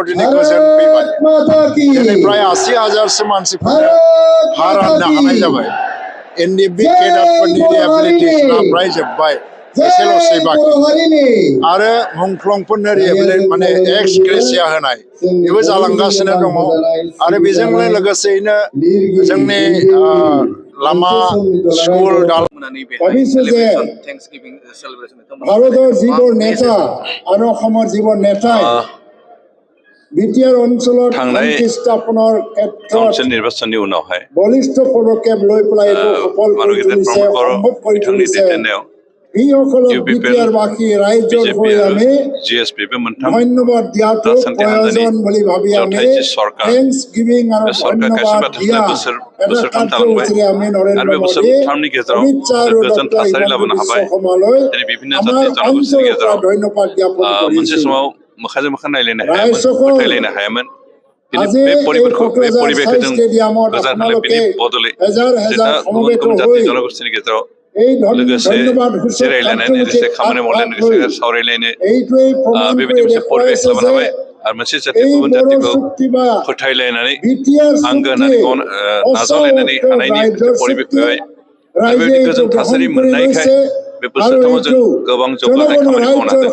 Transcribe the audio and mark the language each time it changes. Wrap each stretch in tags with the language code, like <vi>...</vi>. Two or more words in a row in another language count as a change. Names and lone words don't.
<brx>दिनै गोजोन फैबाय दिनै प्राय 80,000सो मानसिफोरनो हा राननो हानाय जाबाय एनडिएफबि केडारफोरनि रिहेबिलिटेसना प्राय जोब्बाय एसेल'सै बाखि आरो मुंख्लंफोरनो रिहेबिलिट माने</brx> <en>ex gratia</en> <brx>होनाय बेबो जालांगासिनो दङ आरो बेजोंनो लोगोसेयैनो जोंनि लामा स्कुल</brx> <as>भारতৰ যিবোৰ নেতা আৰু অসমৰ যিবোৰ নেতাই বিটিআৰ অঞ্চলত শান্তি স্থাপনৰ ক্ষেত্ৰত নিৰ্বাচনী উনাवहाय বলিষ্ঠ পদক্ষেপ লৈ পেলাই এইটো সফল কৰি তুলিছে সম্ভৱ কৰি তুলিছে এইসকলক বিটিআৰবাসী ৰাইজৰ হৈ আমি ধন্যবাদ দিয়াটো প্ৰয়োজন বুলি ভাবি আমি</as> <en>thanks giving</en> <as>আৰু ধন্যবাদ দিয়া এটা কাৰ্যসূচীৰে আমি নৰেন্দ্ৰ মোদী অমিত শ্বাহ আৰু ডক্টৰ হিমন্ত বিশ্ব শৰ্মালৈ আমাৰ অঞ্চলৰ পৰা ধন্যবাদ জ্ঞাপন কৰিছোঁ</as> <brx>मोखांजों मोखां नायलायनो हायामोन फोथायलायनो हायामोन बे परिबेखौ जों गोजान होनाय बेनि बदलै जोंहा गुबुन गुबुन जाति जनगोष्ठीनि गेजेराव लोगोसे जिरायलायनानै लोगोसे खामानि मावलायनो लोगोसे सावरायलायनो बेबायदि मोनसे परिबेख लाबोनो हाबाय आरो मोनसे जाति गुबुन जातिखौ फोथायलायनानै आंगो होननानै नाजावलायनानै हानायनि मोनसे परिबेख फैबाय आरो बेबायदि गोजोन थासारि मोननायखाय बे बोसोरथामाव जों गोबां जौगाथाय खामानि मावनो हादों</brx>